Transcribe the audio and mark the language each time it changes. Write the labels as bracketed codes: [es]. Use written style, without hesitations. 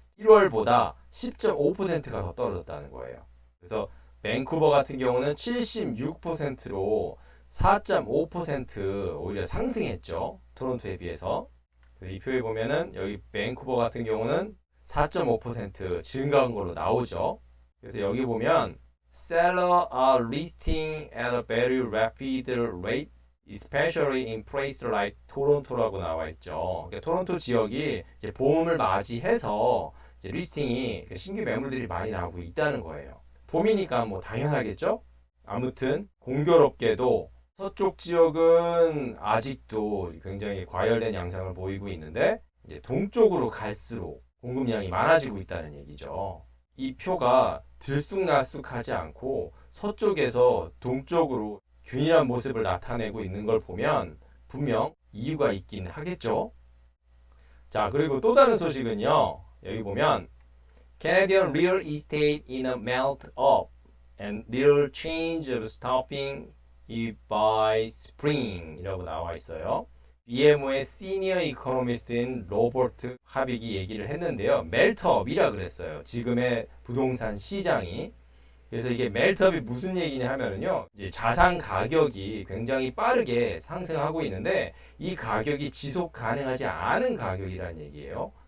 [ko] 1월보다 10.5%가 더 떨어졌다는 거예요. 그래서 밴쿠버 같은 경우는 76%로 4.5% 오히려 상승했죠. 토론토에 비해서. 이 표에 보면은 여기 밴쿠버 같은 경우는 4.5% 증가한 걸로 나오죠. 그래서 여기 보면 [en] Seller are listing at a very rapid rate, especially in places like 토론토라고 [ko] 나와 있죠. 그러니까 토론토 지역이 이제 봄을 맞이해서 이제 리스팅이 신규 매물들이 많이 나오고 있다는 거예요. 봄이니까 뭐 당연하겠죠? 아무튼 공교롭게도 서쪽 지역은 아직도 굉장히 과열된 양상을 보이고 있는데 이제 동쪽으로 갈수록 공급량이 많아지고 있다는 얘기죠. 이 표가 들쑥날쑥하지 않고 서쪽에서 동쪽으로 균일한 모습을 나타내고 있는 걸 보면 분명 이유가 있긴 하겠죠. 자, 그리고 또 다른 소식은요. 여기 보면 [en] Canadian real estate in a melt up and little change of stopping it by spring [ko] 이라고 나와 있어요. BMO의 시니어 이코노미스트인 로버트 하빅이 얘기를 했는데요. 멜트업이라 그랬어요. 지금의 부동산 시장이. 그래서 이게 멜트업이 무슨 얘기냐 하면은요. 이제 자산 가격이 굉장히 빠르게 상승하고 있는데 이 가격이 지속 가능하지 않은 가격이라는 얘기예요.